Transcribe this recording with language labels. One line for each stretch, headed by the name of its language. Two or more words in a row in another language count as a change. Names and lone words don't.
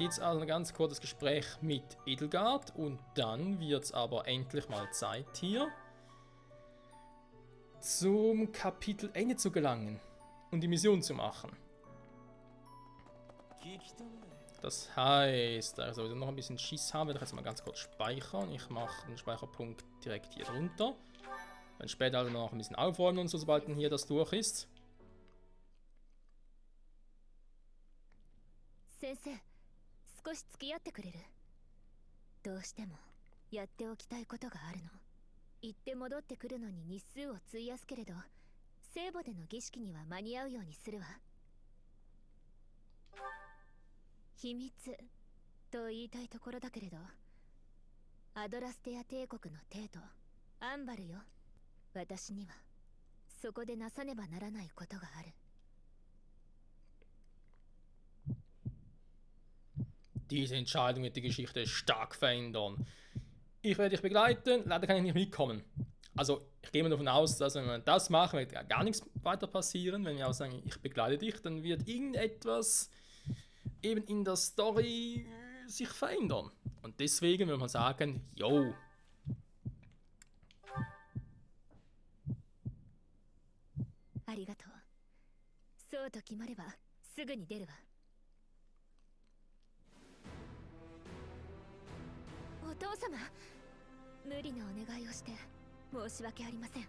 German: Jetzt also ein ganz kurzes Gespräch mit Edelgard und dann wird es aber endlich mal Zeit hier zum Kapitel Ende zu gelangen und die Mission zu machen. Das heißt, also wenn ich noch ein bisschen Schiss habe, werde ich jetzt mal ganz kurz speichern. Ich mache den Speicherpunkt direkt hier drunter. Dann später also noch ein bisschen aufräumen und so, sobald hier das durch ist.
Japanese: 先生、少し付き合ってくれる？どうしてもやっておきたいことがあるの。行って戻ってくるのに日数を費やすけれど、聖母での儀式には間に合うようにするわ。秘密と言いたいところだけれど、アドラステア帝国の帝都アンバルよ。私にはそこでなさねばならないことがある。
German: Diese Entscheidung wird die Geschichte stark verändern. Ich werde dich begleiten, leider kann ich nicht mitkommen. Also, ich gehe mal davon aus, dass wenn wir das machen, wird gar nichts weiter passieren. Wenn wir auch sagen, ich begleite dich, dann wird irgendetwas eben in der Story sich verändern. Und deswegen würde man sagen, yo.
Japanese: ありがとう。そうと決まればすぐに出るわ。お父様、無理なお願いをして申し訳ありません。